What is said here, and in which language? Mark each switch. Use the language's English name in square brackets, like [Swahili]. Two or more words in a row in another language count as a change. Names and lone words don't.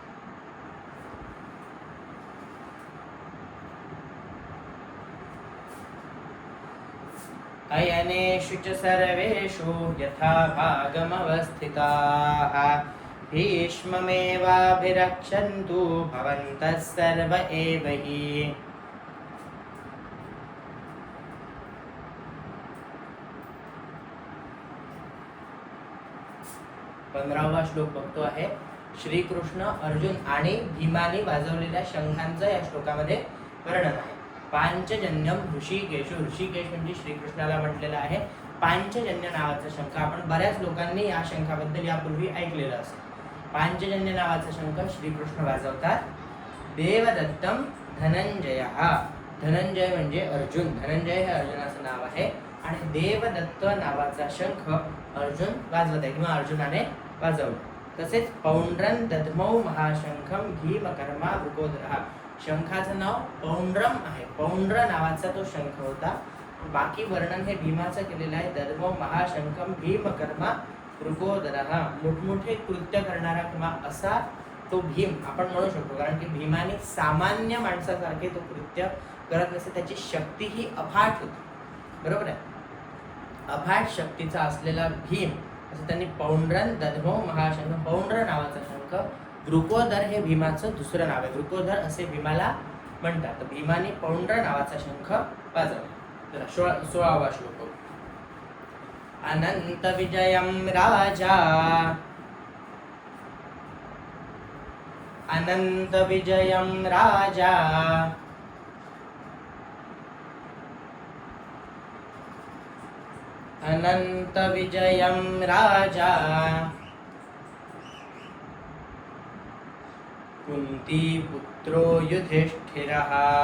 [Sanskrit] अयनेषु च सर्वेषु यथा भागमवस्थिताः भीष्ममेवाभिरक्षन्तु भवन्तः सर्व एव हि [Marathi] पंधरावा श्लोक बघतो आहे. श्रीकृष्ण, अर्जुन आणि भीमाने वाजवलेल्या शंखांचं या श्लोकामध्ये वर्णन आहे. [Sanskrit] पांचजन्यम ऋषिकेश, [Marathi] ऋषिकेश म्हणजे श्रीकृष्णाला म्हटलेलं आहे. पांचजन्य नावाचा शंख आपण बऱ्याच लोकांनी या शंखाबद्दल यापूर्वी ऐकलेलं असेल. पांचजन्य नावाचा शंख श्रीकृष्ण वाजवतात. [Sanskrit] देवदत्तम धनंजय, [Marathi] धनंजय म्हणजे अर्जुन, धनंजय हे अर्जुनाचं नाव आहे आणि देवदत्त नावाचा शंख अर्जुन वाजवत आहे किंवा अर्जुनाने वाजवला. तसेच [Sanskrit] पौंड्रं दध्मौ महाशंखम भीमकर्मा वृकोदरः, [Marathi] शंखाचं नाव पौंड्रम आहे. पौंड्र नावाचा तो शंख होता. बाकी वर्णन हे भीमाचं केलेलं आहे. [Sanskrit] दध्मौ महाशंखम भीमकर्मा वृकोदरः, [Marathi] मोठमोठे कृत्य करणारा किंवा असा तो भीम आपण म्हणू शकतो, कारण की भीमाने सामान्य माणसासारखे तो कृत्य करत नसते. त्याची शक्ती ही अफाट होती, बरोबर आहे. अफाट शक्तीचा असलेला भीम, असं त्यांनी [Sanskrit] पौंड्रं दध्मौ महाशंख, [Marathi] पौंड्र नावाचा शंख. वृकोदर हे भीमाचं दुसरं नाव आहे. वृकोदर असे भीमाला म्हणतात. तर भीमाने पौंड्र नावाचा शंख वाजवला. तर 16वा श्लोक. अनंत विजयम राजा अनंत विजयं राजा अनंत विजयं राजा कुंती पुत्रो युधिष्ठिरः